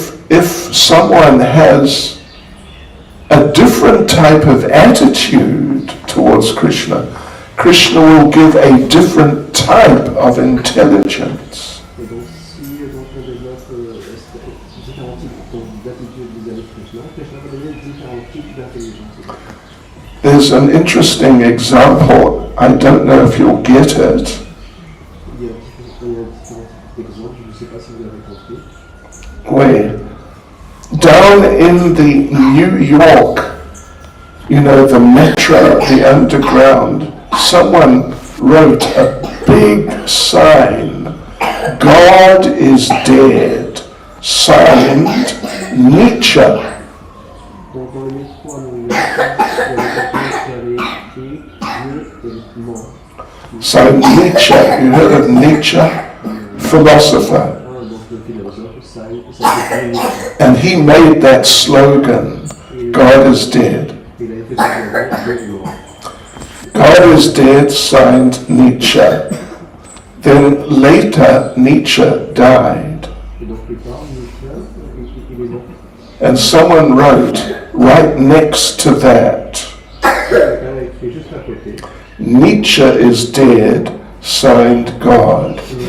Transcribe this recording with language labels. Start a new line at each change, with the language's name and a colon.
English: if someone has a different type of attitude towards Krishna, Krishna will give a different type of intelligence.
French: Et donc, si donc, on développe différents types d'attitudes vis-à-vis de Krishna, Krishna va donner différents types d'intelligence.
English: There's an interesting example, I don't know if you'll get it.
French: Il y a différents exemples, je ne sais pas si vous l'avez compris.
English: Where down in the New York, you know, the metro, the underground, someone wrote a big sign, God is dead, signed Nietzsche.
French: Donc dans le métro à New York, il y avait quelqu'un qui avait écrit Dieu est mort.
English: Signed Nietzsche, you heard of Nietzsche? Philosopher.
French: Donc le philosophe, ça s'appelle Nietzsche.
English: And he made that slogan, God is dead.
French: Il a été slogan, Dieu est mort.
English: God is dead, signed Nietzsche. Then later Nietzsche died.
French: Et donc plus tard, Nietzsche, il est mort.
English: And someone wrote right next to that,
French: Quelqu'un a écrit juste à côté.
English: Nietzsche is dead, signed God.